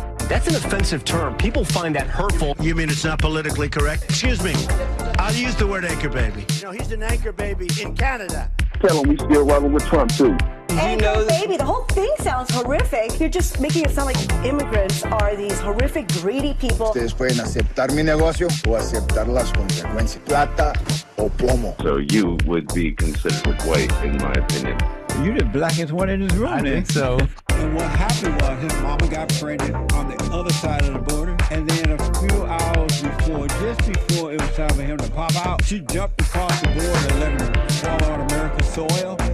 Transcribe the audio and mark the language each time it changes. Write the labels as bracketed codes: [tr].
[en] That's an offensive term. People find that hurtful. You mean it's not politically correct? Excuse me. I'll use the word anchor baby. You know, he's an anchor baby in Canada. Tell him we still rolling with Trump, too. Anchor baby, the whole thing sounds horrific. You're just making it sound like immigrants are these horrific, greedy people. [es] Ustedes pueden aceptar mi negocio o aceptar las consecuencias. Plata o plomo. [en] So you would be considered white, in my opinion. You the blackest one in this room. I think so. And what happened was his mama got pregnant on the other side of the border. And then a few hours before, just before it was time for him to pop out, she jumped across the border and let him fall on American soil.